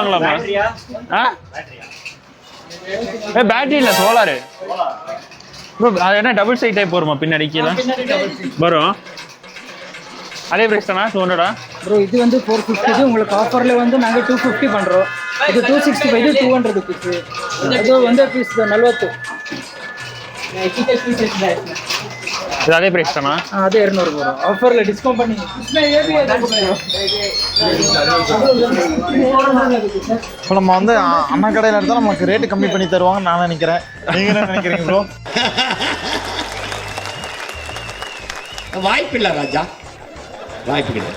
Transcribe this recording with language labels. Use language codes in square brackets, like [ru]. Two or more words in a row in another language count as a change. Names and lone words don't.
[ta] இல்ல இது வாங்கலாமா இது வாங்கலாமா? பேட்டரி இல்லை சோலாரு ப்ரோ. அது என்ன [en] double side type [ta] வருமா பின்னாடி கீழே வரும்? அதே பிரைஸ் தானா 200? ப்ரோ இது வந்து 450, உங்களுக்கு ஆஃபர்ல வந்து நாங்க 250 பண்றோம். [kn] ಇದು 265, ಇದು 200 rupees. ಅದು ಒಂದೇ ಪೀಸ್ 40. [ta] இது அதே பிரைஸ் தானா? [kn] ಅದೇ 200 ಬರೋ ಆಫರ್ல ಡಿಸ್ಕೌಂಟ್ பண்ணி. [ta] இப்போ நம்ம வந்து அண்ணா கடையில் எடுத்தால் நமக்கு ரேட்டு கம்மி பண்ணி தருவாங்கன்னு நான் நினைக்கிறேன். நீங்கள் என்ன நினைக்கிறீங்க ப்ரோ? வாய்ப்பு இல்லை ராஜா, வாய்ப்பு கிடையாது.